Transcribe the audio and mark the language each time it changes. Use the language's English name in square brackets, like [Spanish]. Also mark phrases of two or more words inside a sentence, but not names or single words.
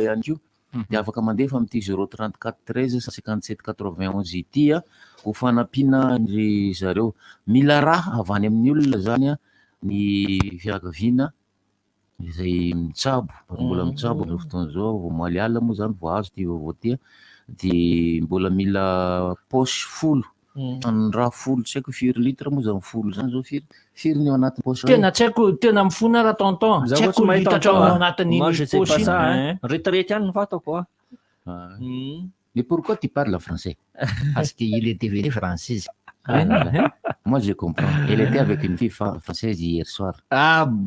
[Malagasy] ihany ko dia afaka mandefa amin'ity 034 13 57 91 ity ho fanampiana ny zareo mila raha avy any amin'ny olona zany ny fianakaviana izay mitsabo mbola mitsabo ny fotoana zao vao maly ala moa zany vao azo ty vaovao ty dia mbola mila posy folo ny raha folo tsy haiko firy litre moa zany folo zany zao firy ny ao anatin'ny posy tena tsy haiko tena mifona raha tonton tsy haiko litatra ao anatin'ny posy retraite ihany ny fatako [French] mais pourquoi tu parles français parce qu'il était venu française moi je comprends elle était avec une fille française hier soir bon